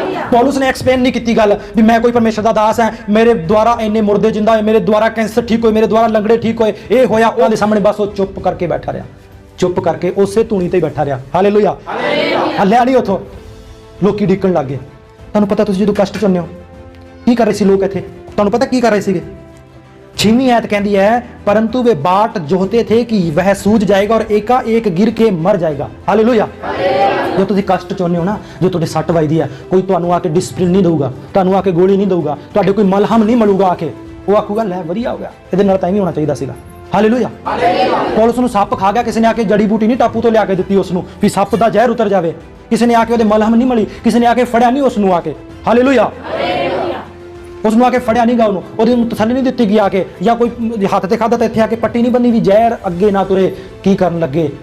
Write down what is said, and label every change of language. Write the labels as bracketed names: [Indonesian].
[Punjabi] ਪੌਲਸ ਨੇ ਐਕਸਪਲੇਨ ਨਹੀਂ ਕੀਤੀ ਗੱਲ ਵੀ ਮੈਂ ਕੋਈ ਪਰਮੇਸ਼ਰ ਦਾ ਦਾਸ ਹਾਂ, ਮੇਰੇ ਦੁਆਰਾ ਇੰਨੇ ਮੁਰਦੇ ਜਿੰਦਾ ਹੋਏ, ਮੇਰੇ ਦੁਆਰਾ ਕੈਂਸਰ ਠੀਕ ਹੋਏ, ਮੇਰੇ ਦੁਆਰਾ ਲੰਗੜੇ ਠੀਕ ਹੋਏ, ਇਹ ਹੋਇਆ। ਉਹਨਾਂ ਦੇ ਸਾਹਮਣੇ ਬਸ ਉਹ ਚੁੱਪ ਕਰਕੇ ਬੈਠਾ ਰਿਹਾ, ਚੁੱਪ ਕਰਕੇ ਉਸੇ ਧੂਣੀ ਤੇ ਬੈਠਾ ਰਿਹਾ। ਹਾਲੇਲੂਇਆ। ਹੱਲਿਆ ਨਹੀਂ ਉੱਥੋਂ। ਲੋਕੀ ਡਿੱਕਣ ਲੱਗ ਗਏ। ਤੁਹਾਨੂੰ ਪਤਾ, ਤੁਸੀਂ ਜਦੋਂ ਕਸ਼ਟ ਚੁੰਨੇ ਹੋ ਕੀ ਕਰ ਰਹੇ ਸੀ ਲੋਕ ਇੱਥੇ? ਤੁਹਾਨੂੰ ਪਤਾ ਕੀ ਕਰ ਰਹੇ ਸੀਗੇ? [Hindi] 6ਵੀਂ आयत कहती है परंतु वे बाट जोहते थे कि वह सूझ जाएगा और एकाएक गिर के मर जाएगा। हालेलुया। [Punjabi] जो तुम कष्ट चाहते हो ना, जो तुहाडे सट वजदी है, कोई तुहानू आके डिसिप्लिन नहीं दूगा, तुहानू आके गोली नहीं दूगा, तुहाडे कोई मलहम नहीं मिलूगा आके, वो आखूगा लै वधिया हो गया, इहदे नाल तां ही होना चाहिदा सीगा। ਹਾਲੇਲੂਇਆ। ਪੌਲਸ ਨੂੰ ਸੱਪ ਖਾ ਗਿਆ, ਕਿਸੇ ਨੇ ਆ ਕੇ ਜੜੀ ਬੂਟੀ ਨਹੀਂ ਟਾਪੂ ਤੋਂ ਲਿਆ ਕੇ ਦਿੱਤੀ ਉਸ ਨੂੰ ਵੀ ਸੱਪ ਦਾ ਜ਼ਹਿਰ ਉਤਰ ਜਾਵੇ, ਕਿਸੇ ਨੇ ਆ ਕੇ ਉਹਦੇ ਮਲਹਮ ਨਹੀਂ ਮਲੀ, ਕਿਸੇ ਨੇ ਆ ਕੇ ਫੜਿਆ ਨਹੀਂ ਉਸ ਨੂੰ ਆ ਕੇ, ਹਾਲੇਲੂਇਆ। ਉਸ ਨੂੰ ਆ ਕੇ ਫੜਿਆ ਨਹੀਂ ਗਾ, ਉਹਨੂੰ ਤਸੱਲੀ ਨਹੀਂ ਦਿੱਤੀ ਗਈ ਆ ਕੇ, ਜਾਂ ਕੋਈ ਹੱਥ ਤੇ ਖਾਦਾ ਤਾਂ ਇੱਥੇ ਆ ਕੇ ਪੱਟੀ ਨਹੀਂ ਬੰਨੀ ਵੀ ਜ਼ਹਿਰ ਅੱਗੇ ਨਾ ਤੁਰੇ। ਕੀ ਕਰਨ ਲੱਗੇ?